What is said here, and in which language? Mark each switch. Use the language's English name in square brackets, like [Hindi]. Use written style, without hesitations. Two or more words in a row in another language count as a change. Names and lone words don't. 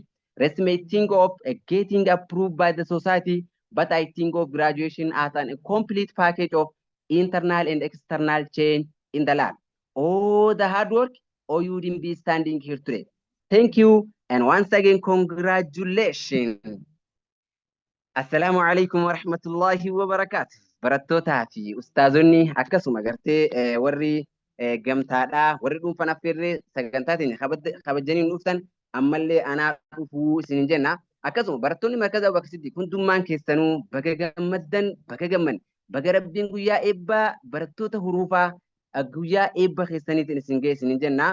[English] Rest may think of getting approved by the society, but I think of graduation as a complete package of internal and external change in the lab. All the hard work, or you wouldn't be standing here today. Thank you, and once again, congratulations. [Arabic] السلام عليكم ورحمة الله وبركاته. [Oromo] Barattootaa fi ustaazonni akkasuma gartee warri gamtaadhaa warri dhuunfan affeerree sagantaatiin kabajanii dhuftan ammallee anaa dhufuu isinin jenna. Akkasuma barattoonni markaza Abubakar Siddiq hundummaan keessanuu baga gammaddan baga gamman baga rabbiin guyyaa eebbaa barattoota huruufaa guyyaa eebba keessaniitiin isin ga'e isinin jenna.